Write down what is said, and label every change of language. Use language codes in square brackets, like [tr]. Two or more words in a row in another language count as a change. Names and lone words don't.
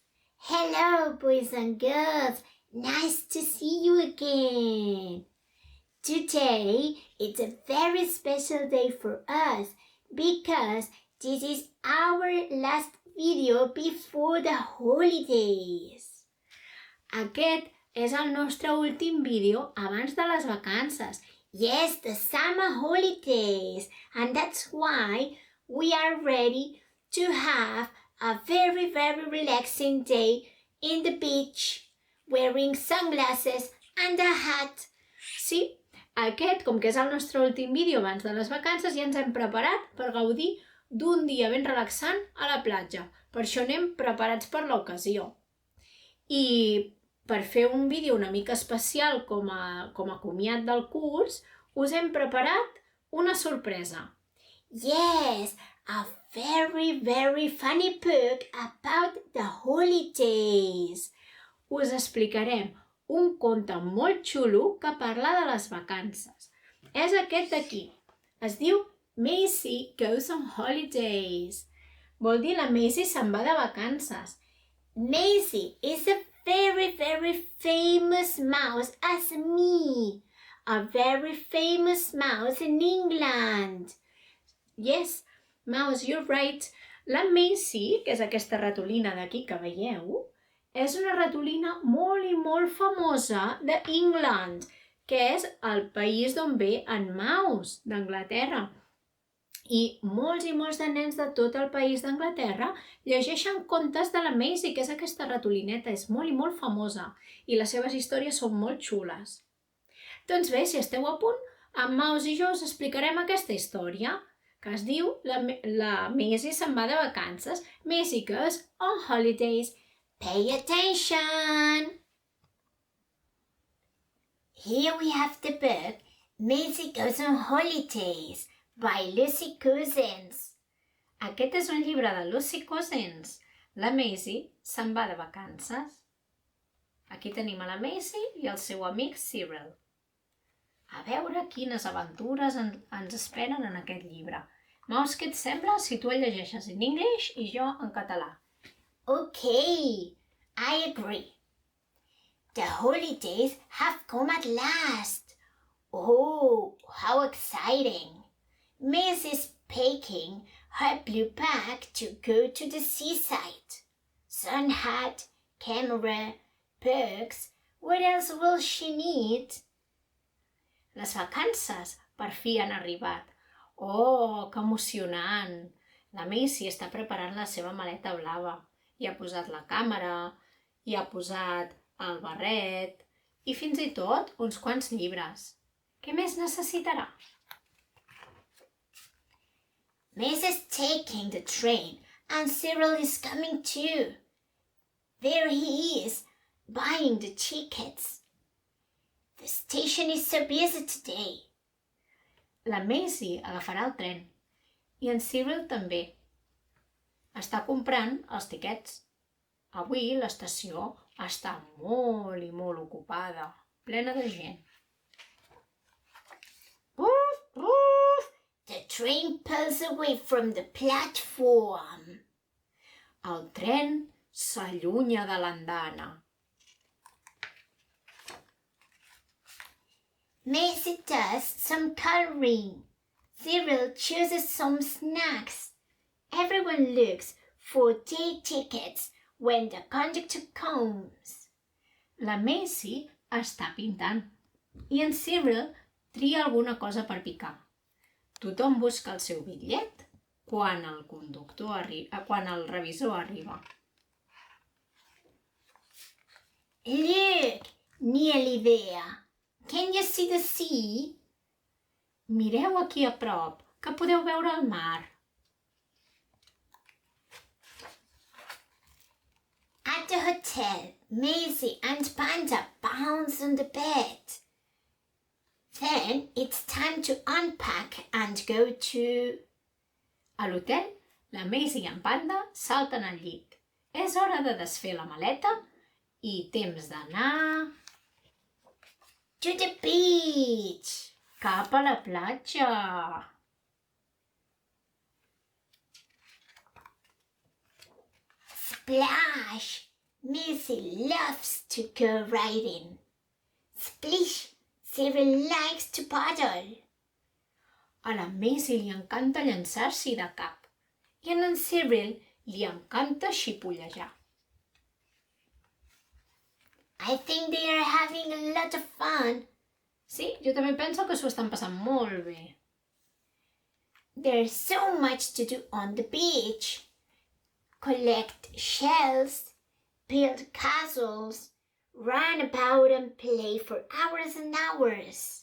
[en] Hello, boys and girls. Nice to see you again. Today, it's a very special day for us because this is our last video before the holidays. [ca] Aquest és el nostre últim vídeo abans de les vacances. [en] Yes, the summer holidays. And that's why we are ready to have a very, very relaxing day in the beach, wearing sunglasses and a hat. [ca] Sí, aquest, com que és el nostre últim vídeo abans de les vacances, ja ens hem preparat per gaudir d'un dia ben relaxant a la platja. Per això anem preparats per l'ocasió. I per fer un vídeo una mica especial com a comiat del curs, us hem preparat una sorpresa. [en] Yes, a very, very funny book about the holidays. [ca] Us explicarem un conte molt xulo que parla de les vacances. És aquest d'aquí. Es diu Maisie Goes on Holidays. Vol dir la Maisie se'n va de vacances. [en] Maisie is a very, very famous mouse as me. A very famous mouse in England. Yes, Mouse, you're right. [ca] La Maisie, que és aquesta ratolina d'aquí que veieu, és una ratolina molt i molt famosa d'England, que és el país d'on ve en Mouse, d'Anglaterra. I molts de nens de tot el país d'Anglaterra llegeixen contes de la Maisie, que és aquesta ratolineta, és molt i molt famosa, i les seves històries són molt xules. Doncs bé, si esteu a punt, en Mouse i jo us explicarem aquesta història, que es diu La Maisie se'n va de vacances. [en] Maisie goes on holidays. Pay attention! Here we have the book Maisie Goes on Holidays by Lucy Cousins. [ca] Aquest és un llibre de Lucy Cousins. La Maisie se'n va de vacances. Aquí tenim a la Maisie i el seu amic Cyril. A veure quines aventures ens esperen en aquest llibre. Mouse, què et sembla si tu el llegeixes en anglès i jo en català? [en] Okay, I agree. The holidays have come at last. Oh, how exciting. Maisie's packing her blue bag to go to the seaside. Sun hat, camera, books. What else will she need? [ca] Les vacances per fi han arribat. Oh, que emocionant! La Maisie està preparant la seva maleta blava. Hi ha posat la càmera, hi ha posat el barret i fins i tot uns quants llibres. Què més necessitarà? [en] Maisie's taking the train and Cyril is coming too. There he is, buying the tickets. The station is so busy today. [ca] La Maisie agafarà el tren i en Cyril també. Està comprant els tiquets. Avui l'estació està molt i molt ocupada, plena de gent. Woof, woof. [en] The train pulls away from the platform. [ca] El tren s'allunya de l'andana. [en] Maisie does some coloring. Cyril chooses some snacks. Everyone looks for their tickets when the conductor comes. [ca] La Maisie està pintant i en Cyril tria alguna cosa per picar. Tothom busca el seu bitllet quan el revisor arriba. [en] Look, nearly there. Can you see the sea? [ca] Mireu aquí a prop, que podeu veure el mar. [en] At the hotel, Maisie and Panda bounce on the bed. Then it's time to unpack and go to... [ca] A l'hotel, la Maisie i en Panda salten al llit. És hora de desfer la maleta i temps d'anar... [en] To the beach! [ca] Cap a la platja! [en] Splash! Missy loves to go riding. Splish! Cyril likes to paddle. [ca] A la Maisie li encanta llançar-s'hi de cap i a en Cyril li encanta xipollejar. [en] I think they are having a lot of fun. [ca] Sí, jo també penso que s'ho estan passant molt bé. [en] There's so much to do on the beach. Collect shells, build castles, run about and play for hours and hours.